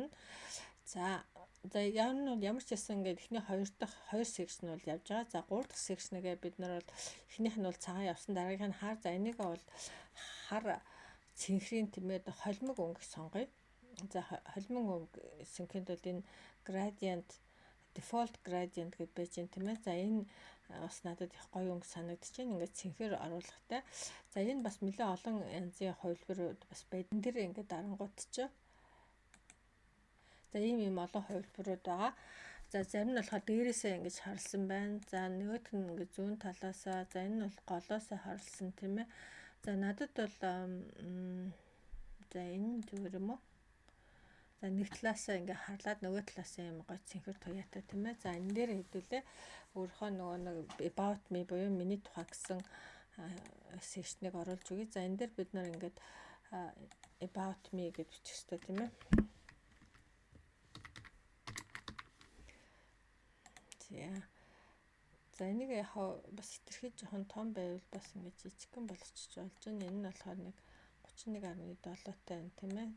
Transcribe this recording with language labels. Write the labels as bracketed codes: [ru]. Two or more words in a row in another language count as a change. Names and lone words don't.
[mn] За ямар ч гэсэн ингээд эхний 2 дахь 2 секшн бол явж байгаа. За 3 дахь секшнэгээ бид нар бол эхнийх нь бол цагаан явсан дараагийнх нь хар. За энийг бол хар цэнхрийн тэмээд холимог өнгө сонгоё. За холимог өнгө синхэнт бол энэ [en] gradient default gradient [mn] гэж байж байна тийм ээ. За энэ бас надад их гоё өнгө санагдчихээн. Ингээд цэнхэр оруулахтай. За энэ бас нэлээд олон янзын хувилбарууд бас байдэн дээр ингээд дарангууд ч. За ийм олон хувилбарууд байгаа. За зарим нь болохоор дээрээсээ ингэж харлсан байна. За нөгөөх нь ингээд зүүн талаасаа. За энэ нь бол голоосоо харлсан тийм ээ. За надад бол за энэ зүгээр юм уу? За нэг талаасаа ингээ харлаад нөгөө талаасаа юм гой цэнхэр туяатай тийм ээ. За энэ дээр хэдүүлээ өөрийнхөө нөгөө нэг [en] about me [mn] буюу миний тухай гэсэн секшнийг оруулж өгье. За энэ дээр бид нар ингээд [en] about me [mn] гэж бичих хэрэгтэй тийм ээ. За энийг яг бас хэтэрхий жоохон том байвал бас ингээд жижигхэн болгочих болж байна. Энэ нь болохоор нэг 31.7 тай байна тийм ээ.